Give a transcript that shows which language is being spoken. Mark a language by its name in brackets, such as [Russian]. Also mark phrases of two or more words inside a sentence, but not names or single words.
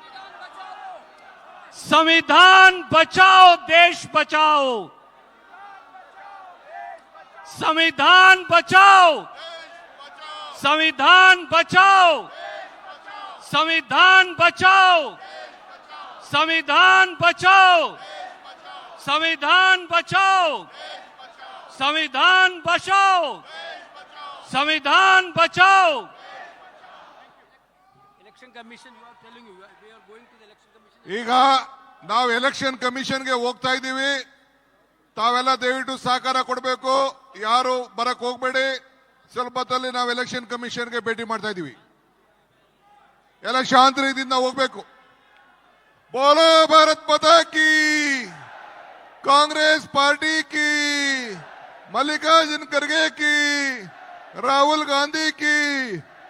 [Hindi] संविधान बचाओ, देश बचाओ, संविधान बचाओ, संविधान बचाओ, संविधान बचाओ, संविधान बचाओ, संविधान बचाओ, संविधान बचाओ, संविधान बचाओ। [English] Election Commission you are telling you we are going to the Election Commission. [Kannada] ಈಗ ನಾವು ಎಲೆಕ್ಷನ್ ಕಮಿಷನ್ಗೆ ಹೋಗ್ತಾ ಇದ್ದೀವಿ. ತಾವೆಲ್ಲ ದಯವಿಟ್ಟು ಸಹಕಾರ ಕೊಡಬೇಕು. ಯಾರು ಬರಕ್ ಹೋಗ್ಬೇಡಿ. ಸ್ವಲ್ಪ ಹೊತ್ತಲ್ಲಿ ನಾವು ಎಲೆಕ್ಷನ್ ಕಮಿಷನ್ಗೆ ಭೇಟಿ ಮಾಡ್ತಾ ಇದ್ದೀವಿ. ಎಲ್ಲ ಶಾಂತ ರೀತಿಯಿಂದ ಹೋಗ್ಬೇಕು. [Hindi] बोलो भारत माता की, कांग्रेस पार्टी की, मल्लिकार्जुन खरगे की, राहुल गांधी की.